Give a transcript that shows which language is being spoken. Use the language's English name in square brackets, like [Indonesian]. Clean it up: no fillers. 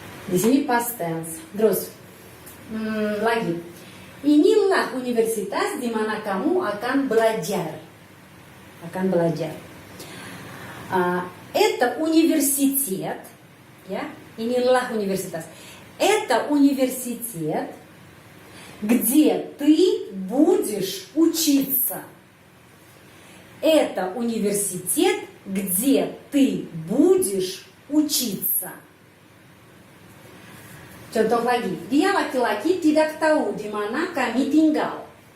[Indonesian] Di sini past tense. Terus lagi, inilah universitas di mana kamu akan belajar. [Russian] Это университет, [Indonesian] ya, inilah universitas. [Russian] Это университет, где ты будешь учиться. Это университет, где ты будешь учиться. [Indonesian] Contoh lagi, dia laki-laki tidak tahu di mana kami tinggal.